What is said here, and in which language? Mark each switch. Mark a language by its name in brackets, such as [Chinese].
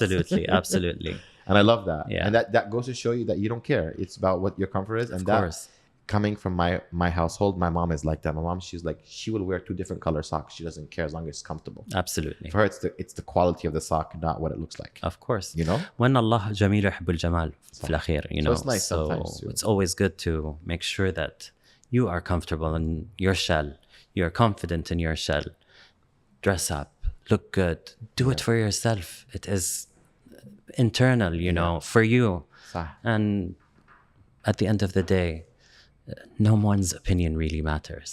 [English] Absolutely. And I love that. Yeah. And that goes to show you that you don't care. It's about what your comfort is. And Of that course. coming from my household, my mom is like that. My mom, she's like, she will wear 2 different color socks. She doesn't care as long as it's comfortable. Absolutely. For her, it's the quality of the sock, not what it looks like. Of course. You know? [Arabic] وَأَنَّ اللَّهَ جَمِيلٌ يُحِبُّ الْجَمَالَ في الأخير, [English] you know. So it's nice sometimes too. It's always good to make sure that you are comfortable in your shell. You're confident in your shell. Dress up. Look good. Do it for yourself. It is internal, you know, for you. [Arabic] صح. [English] And at the end of the day, no one's opinion really matters.